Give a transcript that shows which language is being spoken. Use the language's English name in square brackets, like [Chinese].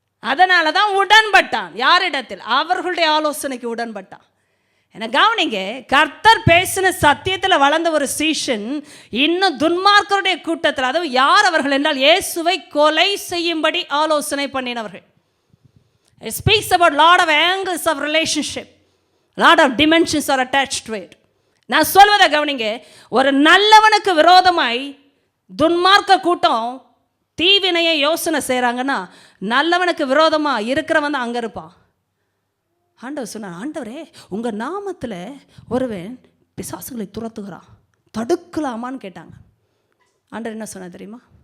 [Tamil] அதனால தான் உடன்பட்டான். யாரிடத்தில்? அவர்களுடைய ஆலோசனைக்கு உடன்பட்டான். என கவனிங்க, கர்த்தர் பேசின சத்தியத்தில் வளர்ந்த ஒரு சீஷன் இன்னும் துன்மார்க்கருடைய கூட்டத்தில், அதுவும் யார் அவர்கள் என்றால் இயேசுவை கொலை செய்யும்படி ஆலோசனை பண்ணினவர்கள். [English] It speaks about lot of angles of relationship, lot of dimensions are attached to it. [Tamil] நான் சொல்வதை கவனிங்க, ஒரு நல்லவனுக்கு விரோதமாய் துன்மார்க்க கூட்டம் தீவினையை யோசனை செய்கிறாங்கன்னா, நல்லவனுக்கு விரோதமாக இருக்கிறவன் தான் அங்கே இருப்பான். ஆண்டவர் சொன்னார், ஆண்டவரே உங்கள் நாமத்தில் ஒருவன் பிசாசுகளை துரத்துகிறான், தடுக்கலாமான்னு கேட்டாங்க. ஆண்டவர் என்ன சொன்னார் தெரியுமா?